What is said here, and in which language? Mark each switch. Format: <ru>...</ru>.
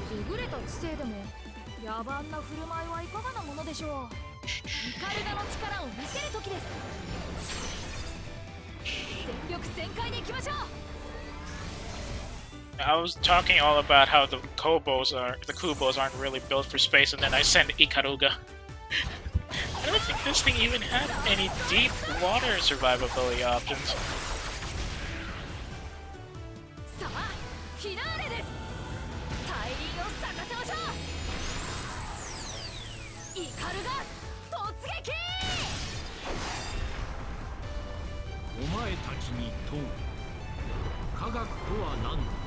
<ja>優れた知性でも野蛮な振る舞いはいかがなものでしょう。イカルガの力を見せる時です。全力全開でいきましょう。</ja> <en>I was talking all about how the Kubos aren't really built for space, and then I sent Ikaruga. I don't think this thing even had any deep water survivability options.</en> <ja>さあ、フィナーレです。大輪を咲かせましょう。イカルガ突撃。お前たちに問う科学とは何だ。</ja>